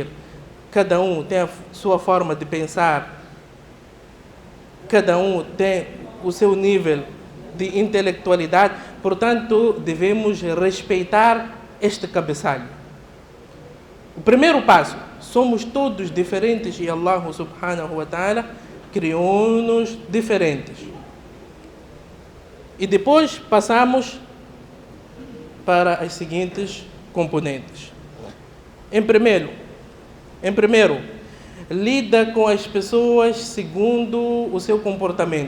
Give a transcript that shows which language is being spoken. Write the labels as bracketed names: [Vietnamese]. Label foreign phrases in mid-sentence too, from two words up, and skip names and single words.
[Portuguese] Cada um tem a sua forma de pensar. Cada um tem o seu nível de intelectualidade. Portanto, devemos respeitar este cabeçalho. O primeiro passo: somos todos diferentes e [Arabic] الله سبحانه وتعالى [Portuguese] criou-nos diferentes. E depois passamos para as seguintes componentes. Em primeiro, lida com as pessoas segundo o seu comportamento.